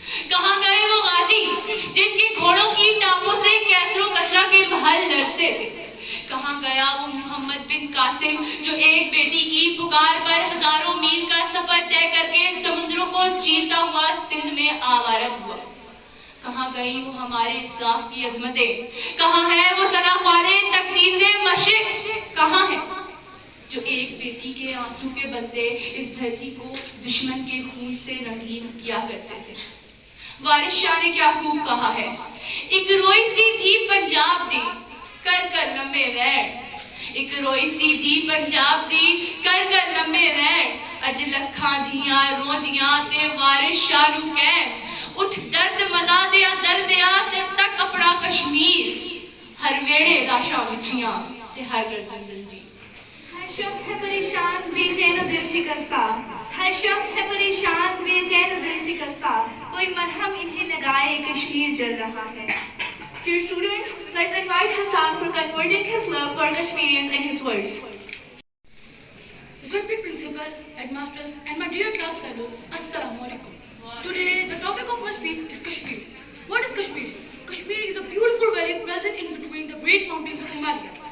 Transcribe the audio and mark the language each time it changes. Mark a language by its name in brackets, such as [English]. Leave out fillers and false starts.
[Urdu] کہاں گئے وہ غازی جن کے گھوڑوں کی ٹانگوں سے کیسر و کسرا کے محل لرزتے تھے, کہاں گیا وہ محمد بن قاسم جو ایک بیٹی کی پکار پر ہزاروں میل کا سفر طے کر کے سمندروں کو چیرتا ہوا سندھ میں آوارت ہوا. کہاں گئی وہ ہمارے اسلاف کی عظمتیں, کہاں ہے وہ سناخوارے تقدیر مشرق, کہاں ہے جو ایک بیٹی کے آنسو کے بدلے اس دھرتی کو دشمن کے خون سے رنگین کیا کرتے تھے. [Punjabi] وارث شاہ نے کیا خوب کہا ہے, ایک روئی سی تھی پنجاب دی کر کر لمبے ویڑ, ایک روئی سی تھی پنجاب دی کر کر لمبے ویڑ, اج لکھاں دھیاں رو دیاں تے وارث شاہ نو کہہ اٹھ درد مدا دیا درد دیا تے تک اپنا کشمیر, ہر ویڑے لاشاں وچھیاں تے ہر گردن زنجیر. [Urdu] ہر شخص ہے پریشان بے چین و دل شکستہ, ہر شخص ہے پریشان بے چین و دل شکستہ, کوئی مرہم انہیں لگائے کشمیر جل رہا ہے. [English] Dear students, let's invite Hassan for converting his love for Kashmirians in his words. Respected principal, headmasters, and my dear class fellows, Assalamu alaikum. Today, the topic of my speech is Kashmir. What is Kashmir? Kashmir is a beautiful valley present in between the great mountains of Himalaya.